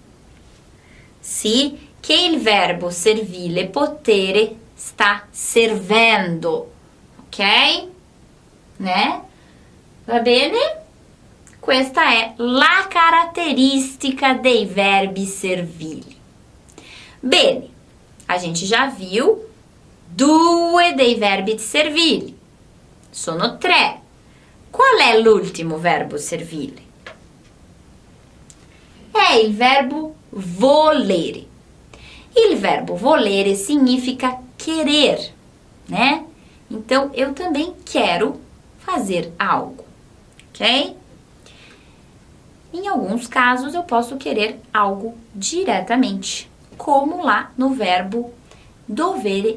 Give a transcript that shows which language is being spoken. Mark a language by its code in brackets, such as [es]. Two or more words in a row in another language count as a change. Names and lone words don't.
[it] Sì, che il verbo servile potere sta servendo, ok? Né? Va bene? Questa è la caratteristica dei verbi servili. Bene, [pt] a gente já viu 2 [it] dei verbi servili. Sono 3. Qual è l'ultimo verbo servile? È il verbo volere. Il verbo volere significa querer, né? [pt] Então, eu também quero fazer algo, ok? Em alguns casos, eu posso querer algo diretamente, como lá no verbo dovere.